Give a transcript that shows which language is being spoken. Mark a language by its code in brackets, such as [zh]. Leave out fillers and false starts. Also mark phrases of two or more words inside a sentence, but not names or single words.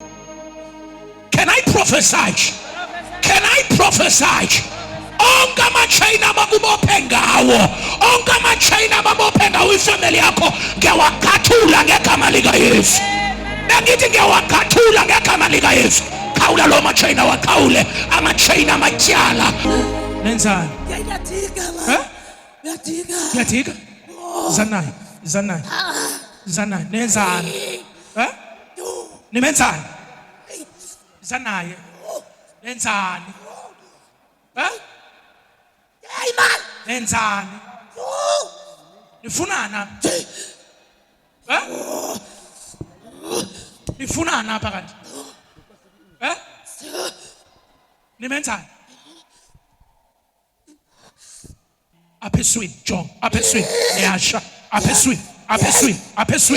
[en] Can I prophesy? Can I prophesy? [zu] Onke ama-chain abakubophe ngawo, onke ama-chain ababophe ngawo ifamily yakho, ngiyawagathula ngegama likaYesu. Bengithi ngiyawagathula ngegama likaYesu. Khawula lo ma-chain awakhawule, ama-chain amatyala. Nenzani? Ngiyathika? Zanayi. Nenzani? Nimenzani? Zanayi. Nenzani? [en] Hey man! [zu] Nenzani? Nifunana? [xh] Nifunana apha kanti? [zu] Nimenzani? [xh] Apha eswini, John, apha eswini, niyasha, apha eswini.